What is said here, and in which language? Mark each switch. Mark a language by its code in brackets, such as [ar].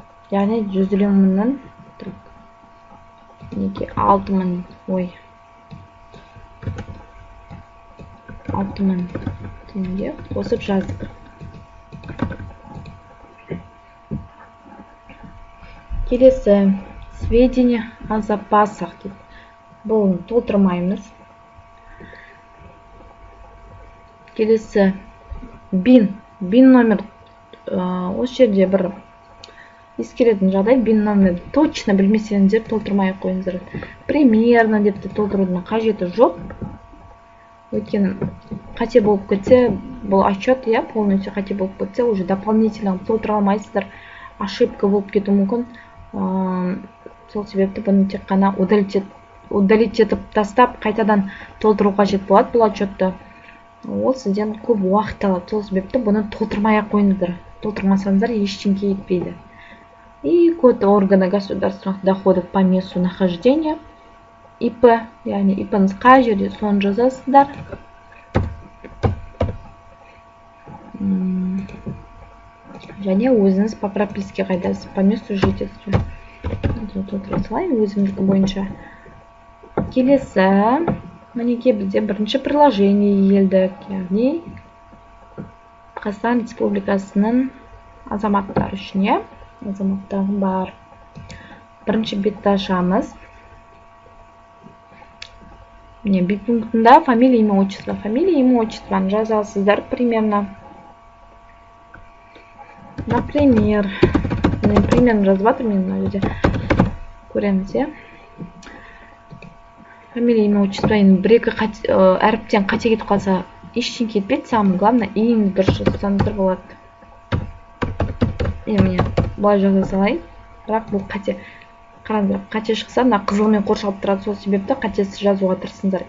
[kk] Яғни 150 мыңнан 6000, 6000 теңге қосып жаздық. [ru] Келесі сведения о запасах. [kk] Бұл толтырмаймыз. Келесі бин номер. Осы жерде бір ескеретін жағдай, бин номер точно білмесеңіздер толтырмай қойыңыздар. Примерно деп толтырудың қажеті жоқ. Өйткені қате болып кетсе, бұл отчет, полностью қате болып кетсе, уже дополнительно толтыра алмайсыздар. Ошибка болып кетуі мүмкін. Сол себепті бұны тек қана удалить етіп тастап, қайтадан толтыру қажет болады бұл отчетты. Ол сізден көп уақыт алады. Сол себепті бұны толтырмай қойыңыздар. Толтырмасаңыздар ештеңе етпейді. [ru] И код органа государственных доходов по месту нахождения. [kk] ИП, яғни ИП-ңыз қай жерде, соны жазасыздар. Және өзіңіз [ru] по прописке [kk] қайдасыз, [ru] по месту жительства. [kk] Толтыра салайын өзімдікі бойынша. Келесі, мінеке бізде бірінші приложение елдік, яғни Қазақстан Республикасының азаматтары үшін, азаматтағы бар. Бірінші бетті ашамыз. Бет пунктында фамилия, имя, отчество. Фамилия, имя, отчествоны жазасыздар примерно. Например, примерно жазып жатырмын мына жерде. Көреміз, Фамилия, имя, отчество. Бір-екі әріптен қате кетіп қалса, ештеңе кетпейді. [ru] Самое главное, [kk] ең дұрыс жазсаңыздар болады. Міне, бұлай жаза салайын. Бірақ бұл қате. Қараңыздар, қате шықса, мына қызылмен қоршалып тұрады. Сол себепті қатесіз жазуға тырысыңыздар.